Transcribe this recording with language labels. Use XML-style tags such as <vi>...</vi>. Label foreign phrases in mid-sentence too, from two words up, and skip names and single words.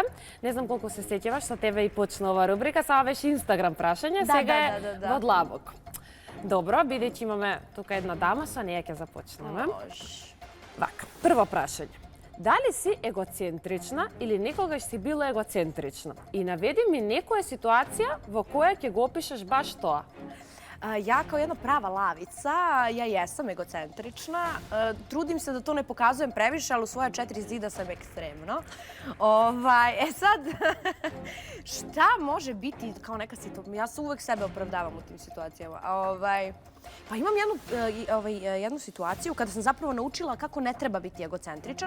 <mk>Не знам колку се сеќаваш, со тебе и почна ова рубрика, само беше Инстаграм прашања, сега е во длабоко. Добро, бидејќи имаме тука една дама, со неја ќе започнеме. Вака, прво прашање. Дали си егоцентрична или некогаш си била егоцентрична? И наведи ми некоја ситуација во која ќе го опишеш баш тоа.</mk> <sr>Ja kao jedna prava lavica, ja jesam egocentrična. Trudim se da to ne pokazujem previše, ali u svoja 4 zida sam ekstremno. Sad, šta može biti kao neka situacija? Ja se uvek sebe opravdavam u tim situacijama. Pa imam jednu situaciju kada sam zapravo naučila kako ne treba biti egocentričan.</sr>